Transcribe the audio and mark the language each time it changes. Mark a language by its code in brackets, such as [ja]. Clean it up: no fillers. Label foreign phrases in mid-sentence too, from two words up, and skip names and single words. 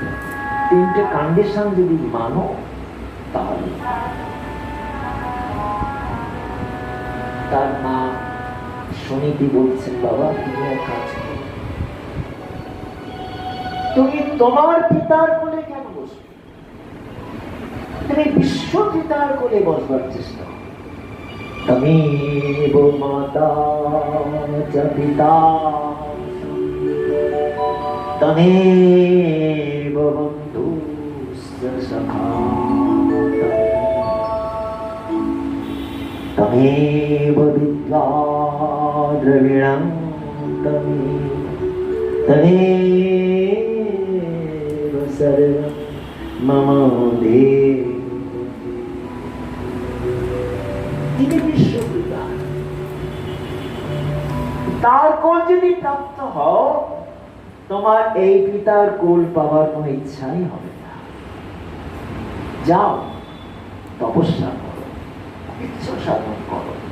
[bn] তিনটে কন্ডিশন যদি মানো, তাহলে তার মা সুনীতি বলছেন, বাবা তুমি এক কাজ করো, তুমি তোমার পিতার কোলে কেন বসবে? তুমি বিশ্ব পিতার কোলে বসবার চেষ্টা করো। [sa] তমেব মাতা চ পিতা তমেব বন্ধুশ্চ সখা তমেব বিদ্যা দ্রবিণং তমেব সর্বং মম দেব। [bn] তিনি বিশ্বপিতা, তার কোল যদি প্রাপ্ত হও, তোমার এই পিতার কোল পাওয়ার কোনো ইচ্ছাই হবে না। যাও, তপস্যা করো, ইচ্ছা সাধন করো।